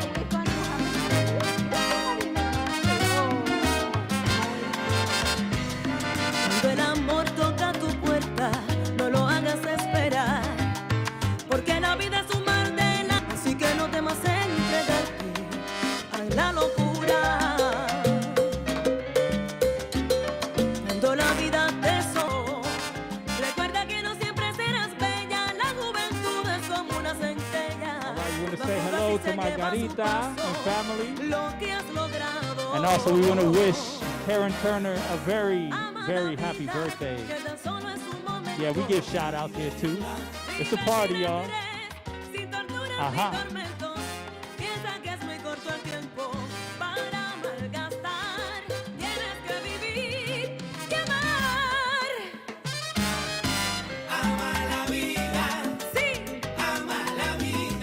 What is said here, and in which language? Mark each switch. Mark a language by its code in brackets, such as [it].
[es] Cuando el amor toca tu puerta, no lo hagas esperar, porque la vida es un mar de la, así que no temas entregarte a la locura. Cuando la vida te so, recuerda que no siempre serás bella, la juventud es como una centella. [en] We want to say hello to Margarita and family. [es] Lo que has logrado. [en] And also we want to wish Karen Turner a very, very happy birthday. Yeah, we give shout outs here too. It's a party, y'all. Ajá. [es] Piensa que es muy corto el tiempo para malgastar. Tienes que vivir y amar. Ama la vida. Sí. Ama la vida.